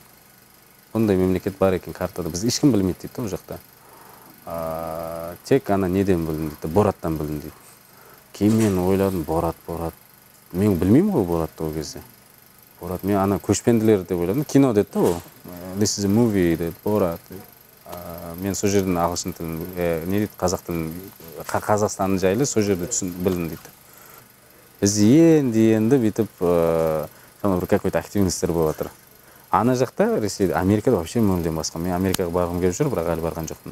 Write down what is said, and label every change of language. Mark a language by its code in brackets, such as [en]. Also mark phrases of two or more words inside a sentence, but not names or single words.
[kk] Бұндай мемлекет бар екен картада. Біз ешкім білмейді дейді ол жақта. Тек ана неден білдім дейді, Бораттан білдім дейді. Кейін мен ойладым, Борат. Мен білмеймін ғой Боратты ол кезде. Борат, мен ана көшпенділер деп ойладым. Кино деді да ол. [en] This is a movie деді, Борат. [kk] Мен сол жерден ағылшын тілін, не дейді, қазақ тілін, Қазақстанның жайлы сол жерде білдім дейді. Біз енді бүйтіп, бір какой-то активностер болып жатыр. Ана жақта, Ресейде, Америкада вообще мүлдем басқа. Мен Америкаға барғым келіп жүр, бірақ әлі барған жоқпын.